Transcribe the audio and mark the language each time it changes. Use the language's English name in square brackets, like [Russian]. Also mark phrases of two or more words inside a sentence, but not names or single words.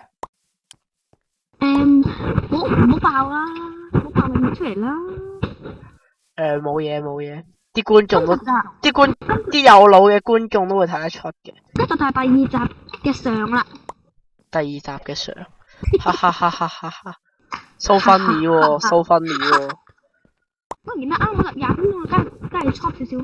[Cantonese] 唔好爆啦，唔好爆咪出嚟啦。冇嘢，啲觀眾都啲有腦嘅觀眾都會睇得出嘅。呢就係第2集嘅相啦。第2集嘅相，哈哈， [English] so funny [Cantonese] 喎， [English] so funny [Cantonese] 喎。當然啦，啱好入 Yahoo 梗係 chop 少少啦。